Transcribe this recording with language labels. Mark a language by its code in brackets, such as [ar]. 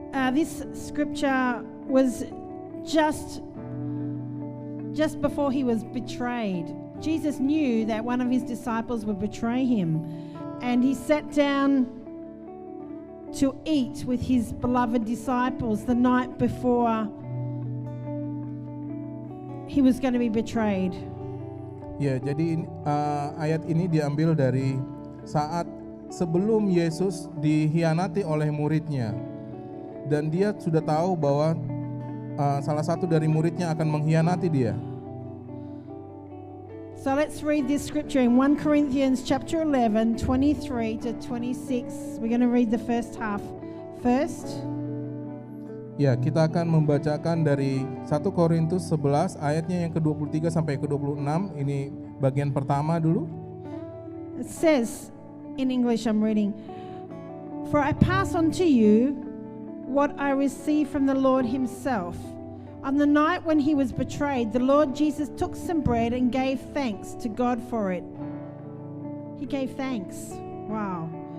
[en] This scripture was just before he was betrayed. Jesus knew that one of his disciples would betray him, and he sat down to eat with his beloved disciples the night before he was going to be betrayed. [id] Ya, jadi ayat ini diambil dari saat sebelum Yesus dikhianati oleh muridnya, dan dia sudah tahu bahwa salah satu dari muridnya akan mengkhianati dia. [en] So let's read this scripture in 1 Corinthians chapter 11, 23 to 26. We're going to read the first half first. [id] Ya, kita akan membacakan dari 1 Korintus 11 ayatnya yang ke-23 sampai ke-26. Ini bagian pertama dulu. [en] It says, in English I'm reading, "For I pass on to you what I received from the Lord himself. On the night when he was betrayed, the Lord Jesus took some bread and gave thanks to God for it." He gave thanks. Wow.